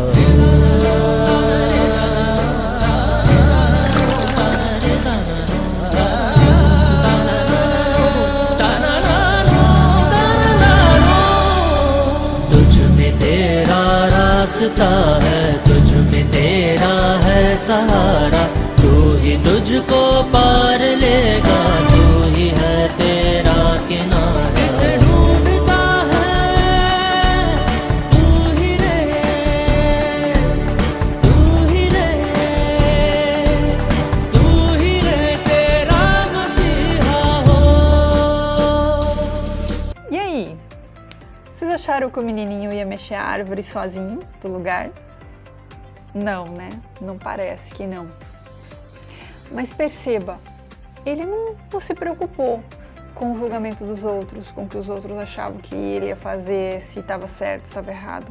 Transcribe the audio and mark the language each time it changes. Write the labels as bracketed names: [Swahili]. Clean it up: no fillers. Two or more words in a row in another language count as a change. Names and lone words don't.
[Hindi] तुझ में तेरा रास्ता है, तुझ में तेरा है सहारा, तू ही तुझको पार लेगा, तू ही है तेरा किनारा। जिसे ढूंढता है तू ही रे, तू ही रे, तू ही रे तेरा मसीहा हो। [Portuguese] E aí? Vocês acharam que o menininho ia mexer a árvore sozinho do lugar? Não, né? Não parece que não. Mas perceba, ele não se preocupou com o julgamento dos outros, com o que os outros achavam que ele ia fazer, se estava certo, se estava errado.